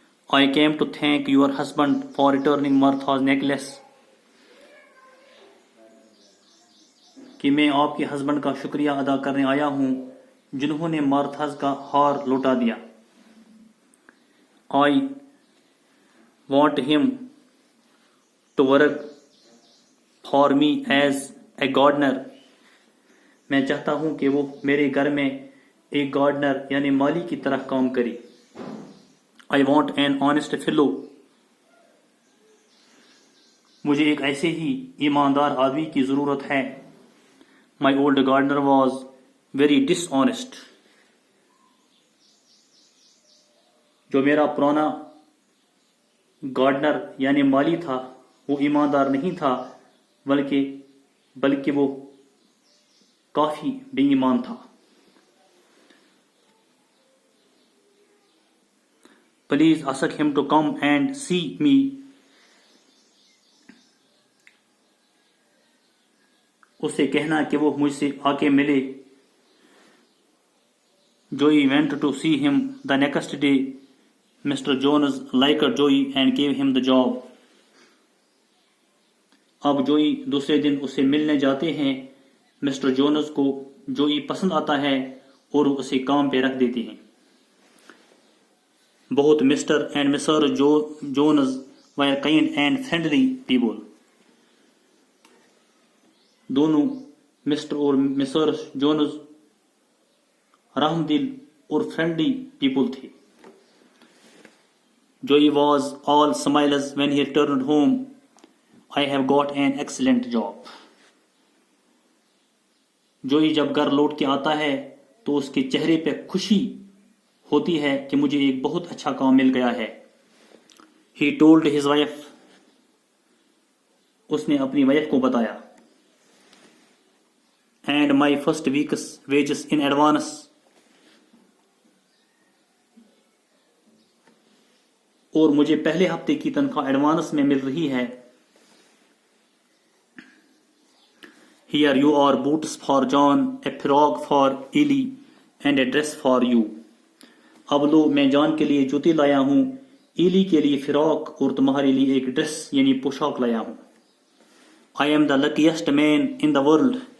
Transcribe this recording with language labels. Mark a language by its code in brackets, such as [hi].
[en] I came to thank your husband for returning Martha's necklace. [ur] کہ میں آپ کے ہسبینڈ کا شکریہ ادا کرنے آیا ہوں جنہوں نے مارتھاز کا ہار لوٹا دیا. [en] I want him to work for me as a gardener. [ur] میں چاہتا ہوں کہ وہ میرے گھر میں ایک گارڈنر یعنی مالی کی طرح کام کرے. [en] I want an honest fellow. [ur] مجھے ایک ایسے ہی ایماندار آدمی کی ضرورت ہے. [en] My old gardener was very dishonest. [ur] جو میرا پرانا گارڈنر یعنی مالی تھا وہ ایماندار نہیں تھا بلکہ وہ کافی بے ایمان تھا. [en] Please ask him to come and see me. [ur] اسے کہنا کہ وہ مجھ سے آ کے ملے. [en] Joey went to see him the next day. Mr. Jones liked Joey and gave him the job. [ur] اب جوئی دوسرے دن اسے ملنے جاتے ہیں. مسٹر جونز کو جوئی پسند آتا ہے اور وہ اسے کام پہ رکھ دیتے ہیں. [en] بہت mister and missus Jones were kind and friendly people. [ur] دونوں مسٹر اور مسر جونز رحم دل اور [en] friendly people [ur] تھے. [en] Joey was all smiles when he returned home. I have got an excellent job. [ur] جوئی جب گھر لوٹ کے آتا ہے تو اس کے چہرے پہ خوشی ہوتی ہے کہ مجھے ایک بہت اچھا کام مل گیا ہے. [en] He told his wife. [ur] اس نے اپنی وائف کو بتایا. [en] And my first week's wages in advance. [ur] اور مجھے پہلے ہفتے کی تنخواہ ایڈوانس میں مل رہی ہے. [en] Here you are boots for John, a frock for Ellie, and a dress for you. [ur] اب لو میں جان کے لیے جوتی لایا ہوں, ایلی کے لیے فراق اور تمہارے لیے ایک ڈریس یعنی پوشاک لایا ہوں. [en] I am the luckiest man in the world.